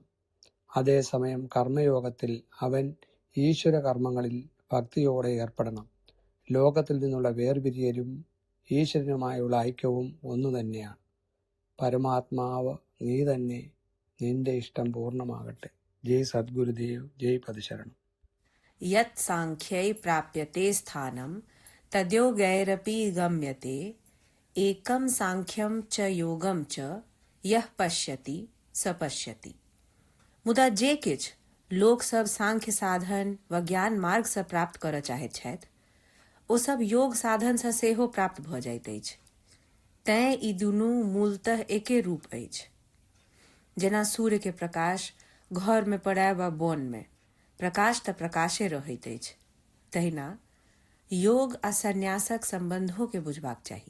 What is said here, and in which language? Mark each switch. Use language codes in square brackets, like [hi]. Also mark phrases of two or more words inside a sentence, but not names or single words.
[ml] അതേസമയം കർമ്മയോഗത്തിൽ അവൻ ഈശ്വര കർമ്മങ്ങളിൽ ഭക്തിയോടെ ഏർപ്പെടണം. ലോകത്തിൽ നിന്നുള്ള വേർപിരിയലും ഈശ്വരനുമായുള്ള ഐക്യവും ഒന്നു തന്നെയാണ്. പരമാത്മാവ് നീ തന്നെ, നിന്റെ ഇഷ്ടം പൂർണ്ണമാകട്ടെ. ജയ് സദ്ഗുരുദേവ്, ജയ് പതിശരണം. [sa] यत् सांख्यै प्राप्यते स्थानं तद्योगैरपि गम्यते एकं सांख्यं च योगं च यः पश्यति स पश्यति. [mai] मुदा जे किछ लोक सब सांख्य साधन व ज्ञान मार्ग से प्राप्त करय चाहैत छथि ओ सब योग साधन से सेहो प्राप्त भ जाइत अछि. तैं ई दुनू मूलतः एके रूप अछि. जेना सूर्य के प्रकाश घर में पड़य वा बोन में प्रकाश त प्रकाशे रहैत अछि, तहिना योग आ संन्यासक संबंधों के बुझबाक चाही.